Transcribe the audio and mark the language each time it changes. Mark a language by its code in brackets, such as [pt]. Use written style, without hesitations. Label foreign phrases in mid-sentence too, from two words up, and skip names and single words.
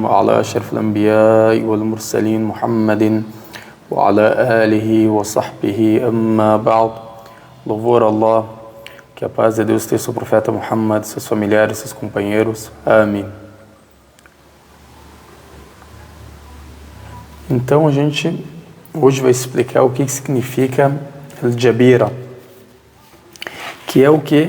[ar] على أشرف الأنبياء والمرسلين محمدٍ وعلى آله وصحبه أما بعد. [pt] Louvor a Allah, que a paz de Deus esteja sobre o profeta Muhammad, seus familiares, seus companheiros. Amém. Então a gente hoje vai explicar o que significa al-jabira, que é o que?